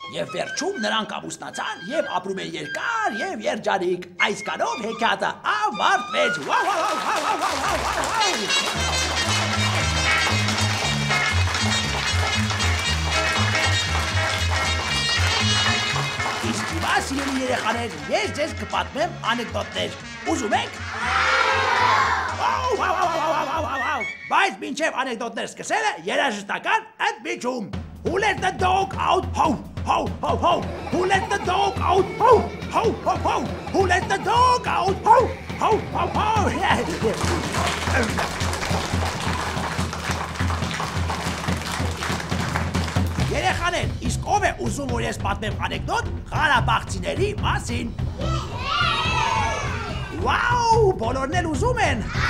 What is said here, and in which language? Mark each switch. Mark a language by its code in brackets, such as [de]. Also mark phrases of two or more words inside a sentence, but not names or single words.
[hy] Եվ վերջում նրանք ամուսնացան և ապրում են երկար և երջանիկ։ Այսքանով հեքիաթը ավարտվեց։ Իսկ հիմա, սիրելի երեխաներ, ես ձեզ կպատմեմ անեկդոտներ։ Ուզում եք։ Բայց մինչև անեկդոտներ սկսելը երաժշտական ընդմիջում։ [en] Who let the dog out? Ho, ho, ho, ho. Who let the dog out? Ho, ho, ho, ho. Who let the dog out? Ho, ho, ho, ho. [hy] Երեխաներ, իսկ ով է ուզում, որ ես պատմեմ անեկդոտ Ղարաբաղցիների մասին։ Վաու, բոլորն էլ ուզում են։